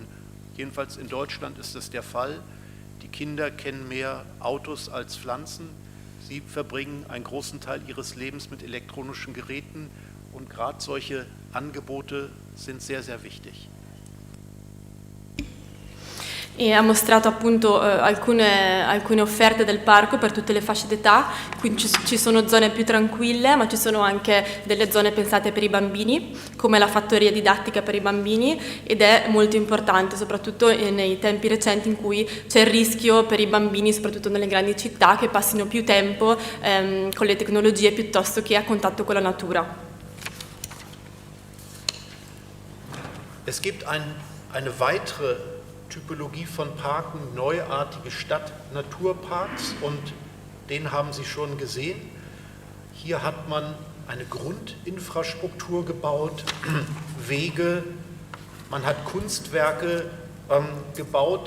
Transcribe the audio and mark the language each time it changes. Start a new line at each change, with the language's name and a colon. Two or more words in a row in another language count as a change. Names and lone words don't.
German: Jedenfalls in Deutschland ist das der Fall. Die Kinder kennen mehr Autos als Pflanzen. Sie verbringen einen großen Teil ihres Lebens mit elektronischen Geräten, und gerade solche Angebote sind sehr, sehr wichtig.
Italian: E ha mostrato appunto alcune offerte del parco per tutte le fasce d'età, quindi ci sono zone più tranquille, ma ci sono anche delle zone pensate per i bambini, come la fattoria didattica per i bambini, ed è molto importante, soprattutto nei tempi recenti in cui c'è il rischio per i bambini, soprattutto nelle grandi città, che passino più tempo con le tecnologie piuttosto che a contatto con la natura.
German: Es gibt eine weitere Typologie von Parken, neuartige Stadt-Naturparks, und den haben Sie schon gesehen. Hier hat man eine Grundinfrastruktur gebaut, Wege, man hat Kunstwerke gebaut.